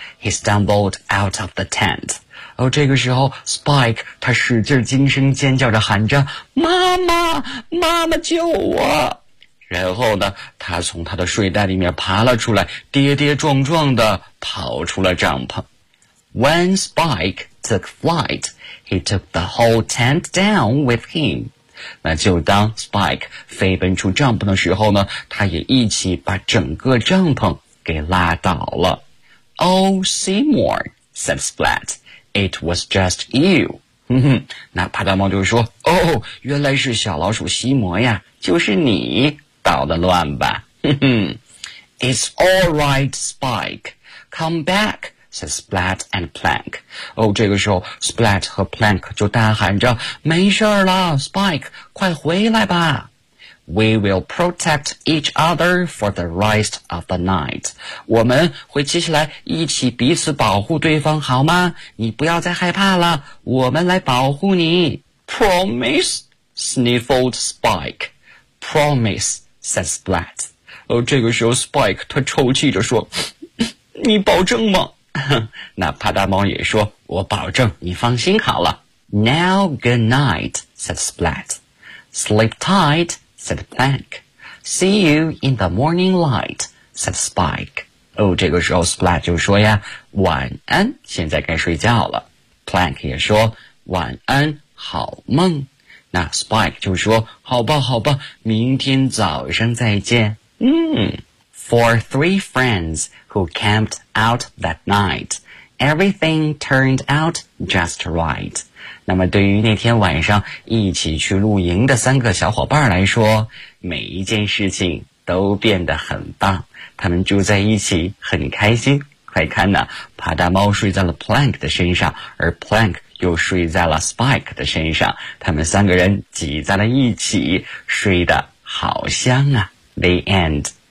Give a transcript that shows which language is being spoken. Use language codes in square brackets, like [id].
[en] He stumbled out of the tent. [zh] 而这个时候 Spike 他使劲惊声尖叫着喊着，妈妈，妈妈救我。然后呢，他从他的睡袋里面爬了出来，跌跌撞撞地跑出了帐篷。 [en] When Spike took flight, he took the whole tent down with him. [zh] 那就当 Spike 飞奔出帐篷的时候呢，他也一起把整个帐篷给拉倒了。 [en] Oh, Seymour, said Splat, it was just you. [zh] 那派大猫就说，哦，原来是小老鼠西摩呀，就是你。搞得乱吧。 [en] It's all right, Spike. Come back, said Splat and Plank. [zh] 这个时候 Splat 和 Plank 就大喊着，没事了 Spike, 快回来吧。 [en] We will protect each other for the rest of the night. [zh] 我们会接下来一起彼此保护对方好吗？你不要再害怕了，我们来保护你。 [en] Promise, sniffled Spike. Promise,said Splat. [zh] 这个时候 Spike 他抽泣着说，你保证吗？那帕大猫也说，我保证，你放心好了。 [en] Now good night, said Splat. Sleep tight, said Plank. See you in the morning light, said Spike. [zh] 这个时候 Splat 就说呀，晚安，现在该睡觉了。 Plank 也说，晚安，好梦。那 Spike 就说，好吧好吧，明天早上再见。 [en] For three friends who camped out that night, everything turned out just right. [zh] 那么对于那天晚上一起去露营的三个小伙伴来说，每一件事情都变得很棒，他们住在一起很开心。快看呢，帕大猫睡在了 Plank 的身上，而 Plank又睡在了 Spike 的身上，他们三个人挤在了一起，睡得好香啊。 [en] The end.